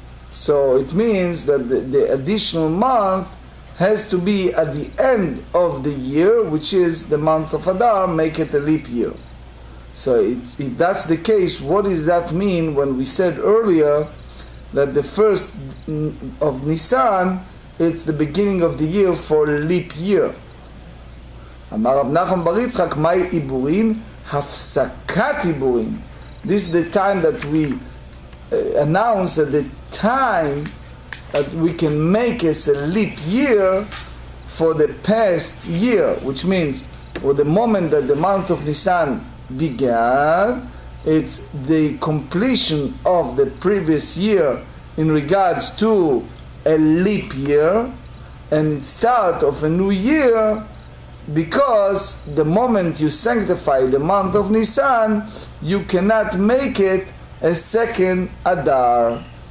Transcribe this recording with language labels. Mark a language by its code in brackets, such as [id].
[en] So it means that the additional month has to be at the end of the year, which is the month of Adar, make it a leap year. So if that's the case, what does that mean when we said earlier that the first of Nisan, it's the beginning of the year for leap year? [he] אמר רב נחמן בר יצחק, מהי עיבורין? הפסקת עיבורין. [en] This is the time that we announce that the time that we can make as a leap year for the past year, which means for the moment that the month of Nisan began, it's the completion of the previous year in regards to a leap year, and it's start of a new year, because the moment you sanctify the month of Nisan, you cannot make it a second Adar.